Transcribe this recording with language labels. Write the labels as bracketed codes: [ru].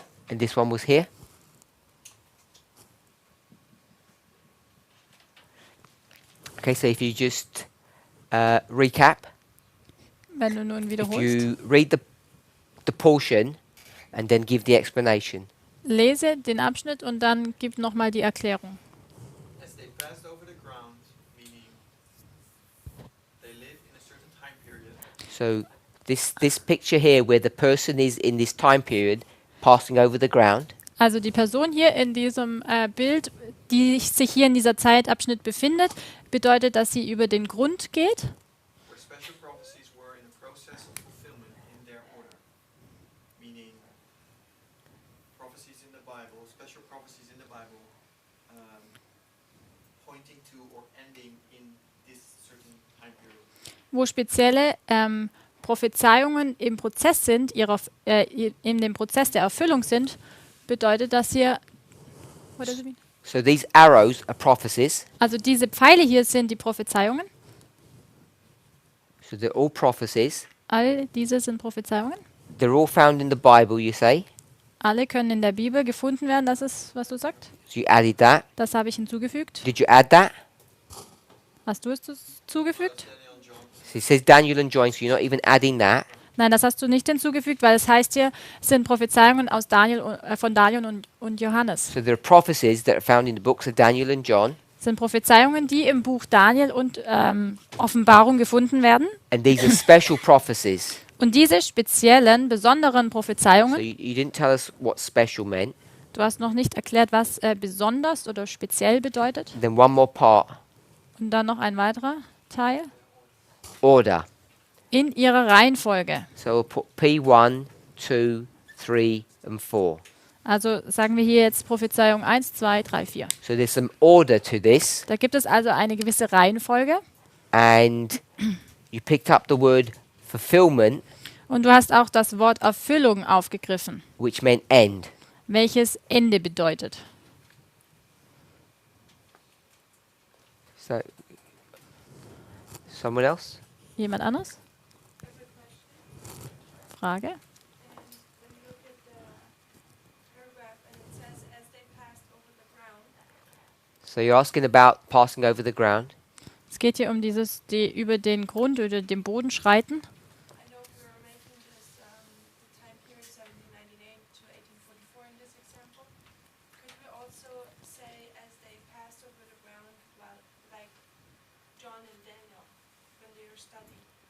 [en] And this one was here? Okay, so if you just recap, [de] Wenn du nun [en] if [de] wiederholst. [en] you read the portion and then give the explanation. [de] Lese den Abschnitt und dann gib nochmal die Erklärung. [en] As they passed over the ground, meaning they live in a certain time period. So this picture here where the person is in this time period passing over the ground, [de] Also die Person hier in diesem Bild, die sich hier in dieser Zeitabschnitt befindet, bedeutet, dass sie über den Grund geht. [en] Where special prophecies were in the process of fulfillment in their order, meaning prophecies in the Bible, special prophecies in the Bible, pointing to or ending in this certain time period. [de] Wo spezielle Prophezeiungen im Prozess sind, in dem Prozess der Erfüllung sind, bedeutet das hier. [en] What does it mean? so these arrows are prophecies. [de] Also diese Pfeile hier sind die Prophezeiungen. [en] So they're all prophecies. [de] All diese sind Prophezeiungen. [en] They're all found in the Bible, you say. [de] Alle können in der Bibel gefunden werden, das ist, was du sagst. [en] So you added that. [de] Das habe ich hinzugefügt. [en] Did you add that? [de] Hast du es zugefügt? [en] Daniel and John. So it says Daniel and John, so you're not even adding that. [de] Nein, das hast du nicht hinzugefügt, weil es heißt hier, es sind Prophezeiungen aus von Daniel und Johannes. [en] So there are prophecies that are found in the books of Daniel and John, [de] Es sind Prophezeiungen, die im Buch Daniel und Offenbarung gefunden werden. [en] and these are special prophecies. [de] Und diese speziellen, besonderen [en] So [de] Prophezeiungen, [en] you didn't tell us what special meant. [de] du hast noch nicht erklärt, was besonders oder speziell bedeutet. [en] Then one more part, [de] Und dann noch ein weiterer Teil. [en] order. [de] In ihrer Reihenfolge. [en] So we'll put P1, 2, 3, and 4. [de] Also sagen wir hier jetzt Prophezeiung 1, 2, 3, 4. [en] So there's some order to this, [de] Da gibt es also eine gewisse Reihenfolge. [en] and you picked up the word fulfillment, [de] Und du hast auch das Wort Erfüllung aufgegriffen, [en] which meant end. [de] welches Ende bedeutet. [en] So, someone else? [de] Jemand anders? Frage? [en] And when you look at the paragraph and it says, as they passed over the ground, So you're asking about passing over the ground. [de] Es geht hier um die über den Grund oder den Boden schreiten. [en] I know we were making this, the time period 1798 to 1844 in this example. Could we also say, as they passed over the ground, well, like John and Daniel, when they were studying?